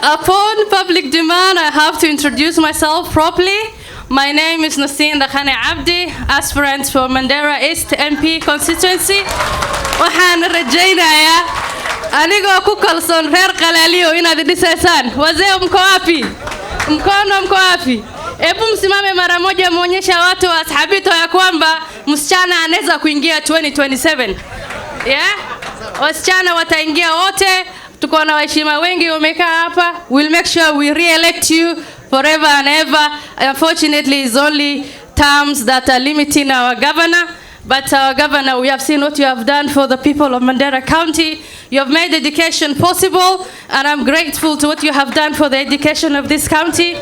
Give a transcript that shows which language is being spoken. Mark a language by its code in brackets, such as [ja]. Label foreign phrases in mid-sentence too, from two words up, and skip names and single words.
[en] Upon public demand, I have to introduce myself properly. My name is Nassine Dakhane Abdi, aspirant for Mandera East MP constituency. [so] Waxaan rajaynayaa anigoo ku kalsoon reer Qalaliyo inaad dhisaysaan. [sw] Wazee mko wapi? Mkono mko wapi? Hebu msimame mara moja muonyesha watu wa Ashabito ya kwamba msichana anaweza kuingia 2027. [en] Yeah? [sw] Wasichana wataingia wote. Tuko na waheshimiwa wengi wamekaa hapa. [en] We'll make sure we re-elect you forever and ever. Unfortunately, it's only terms that are limiting our governor. But our governor, we have seen what you have done for the people of Mandera County. You have made education possible, and I'm grateful to what you have done for the education of this county.